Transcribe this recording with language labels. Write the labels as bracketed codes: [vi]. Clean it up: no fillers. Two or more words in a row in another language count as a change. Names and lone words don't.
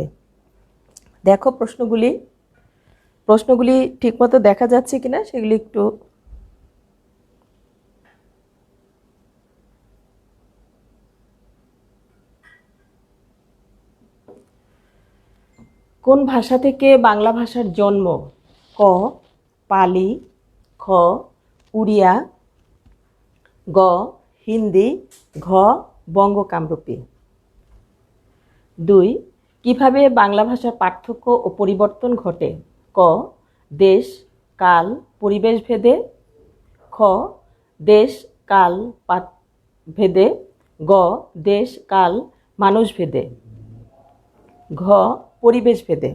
[bn] দেখো প্রশ্নগুলি ঠিকমতো দেখা যাচ্ছে কিনা সেগুলি একটু। কোন ভাষা থেকে বাংলা ভাষার জন্ম? ক পালি, খ উড়িয়া, গ হিন্দি, ঘ বঙ্গ কামরূপী। 2 কিভাবে বাংলা ভাষার পার্থক্য ও পরিবর্তন ঘটে? ক দেশ কাল পরিবেশ ভেদে, খ দেশ কাল ভেদে, গ দেশ কাল মানুষ ভেদে, ঘ পরিবেশ ভেদে।